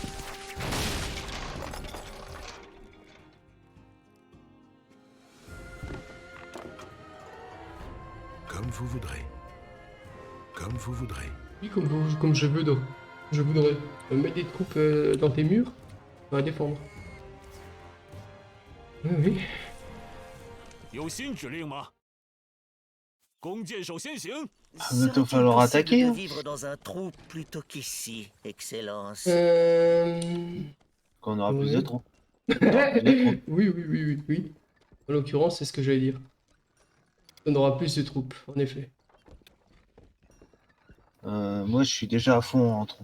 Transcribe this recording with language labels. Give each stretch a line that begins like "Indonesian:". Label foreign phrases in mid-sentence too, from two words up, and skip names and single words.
French: Comme vous voudrez. Comme vous voudrez. Oui, comme je veux, donc. Je voudrais. Mettre des troupes dans tes murs, on va défendre. Oui, oui.
Chinese: 有新指令吗？弓箭手先行。
French: Bientôt Serait-il falloir possible attaquer. de Hein. vivre dans un trou plutôt qu'ici, Excellence. Qu'on aura plus de Ouais. troupes. Oui. En l'occurrence, c'est ce que j'allais dire. On aura plus de troupes, en effet. Moi, je suis déjà à fond en troupes.